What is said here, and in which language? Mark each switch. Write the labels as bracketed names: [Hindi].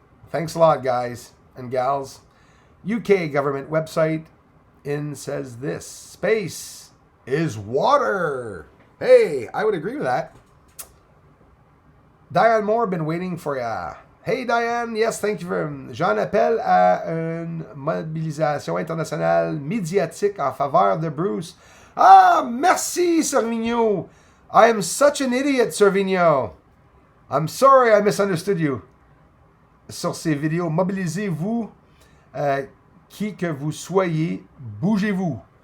[English] Thanks a lot, guys and gals. UK government website says this. Space is water. Hey, I would agree with that. Diane Moore, been waiting for ya. Hey Diane, yes, thank you very much. [French] J'en appelle à une mobilisation internationale médiatique en faveur de Bruce. [English] Ah, merci, Servigno. I am such an idiot, Servigno. I'm sorry I misunderstood you. [French] Sur ces vidéos, mobilisez-vous, qui que vous soyez, bougez-vous.